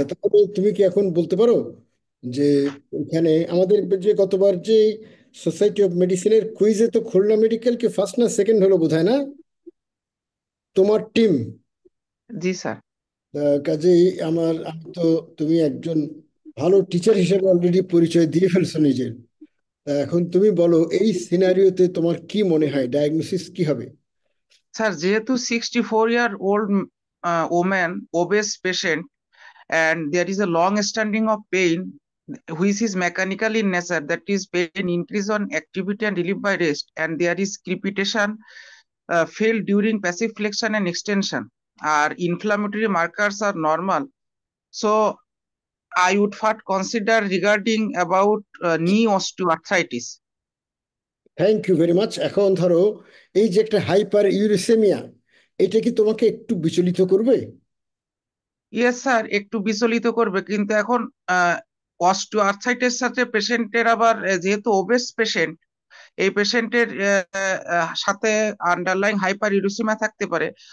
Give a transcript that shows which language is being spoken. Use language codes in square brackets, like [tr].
[bn] আচ্ছা, তাহলে তুমি কি এখন বলতে পারো যে এখানে আমাদের যে গতবার যে সোসাইটি অফ মেডিসিনের কুইজে তো খুলনা মেডিকেল কি ফার্স্ট না সেকেন্ড হলো বোধহয়, না তোমার টিম? জি স্যার। কাজেই আমি তো, তুমি একজন ভালো টিচার হিসেবে অলরেডি পরিচয় দিয়ে ফেলছো নিজের। এখন তুমি বলো এই সিনারিওতে তোমার কি মনে হয় ডায়াগনোসিস কি হবে? স্যার যেহেতু [en] 64-year-old woman, obese patient, and there is a long standing of pain which is mechanical in nature, that is pain increase on activity and relief by rest, and there is crepitation felt during passive flexion and extension. Our inflammatory markers are normal, so I would first consider regarding about knee osteoarthritis. Thank you very much. [bn] এখন ধরো এই যে একটা hyper ইউরেসেমিয়া, এটা কি তোমাকে একটু বিচলিত করবে? ইয়েস স্যার, একটু বিচলিত করবে, কিন্তু এখন অস্টিওআর্থ্রাইটিস সাথে পেশেন্টের আবার যেহেতু ওবেস পেশেন্ট, এই পেশেন্টের সাথে আন্ডারলাইং হাইপার ইউরেসিমিয়া থাকতে পারে।